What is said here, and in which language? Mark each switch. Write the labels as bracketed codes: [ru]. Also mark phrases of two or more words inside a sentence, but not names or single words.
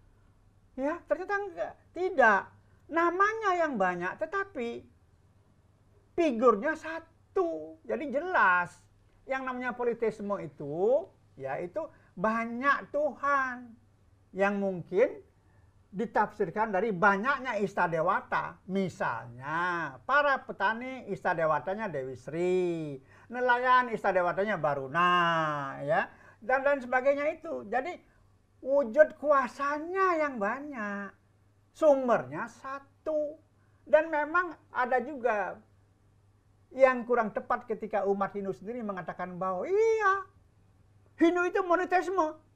[id] Ya, ternyata enggak, tidak. Namanya yang banyak tetapi figurnya satu. Jadi jelas yang namanya politeisme itu yaitu banyak Tuhan yang mungkin ditafsirkan dari banyaknya istadewata. Misalnya para petani istadewatanya Dewi Sri, nelayan istadewatanya Baruna, ya, dan lain sebagainya itu. Jadi wujud kuasanya yang banyak, sumbernya satu. Dan memang ada juga yang kurang tepat ketika umat Hindu sendiri mengatakan bahwa iya, Hindu itu monoteisme.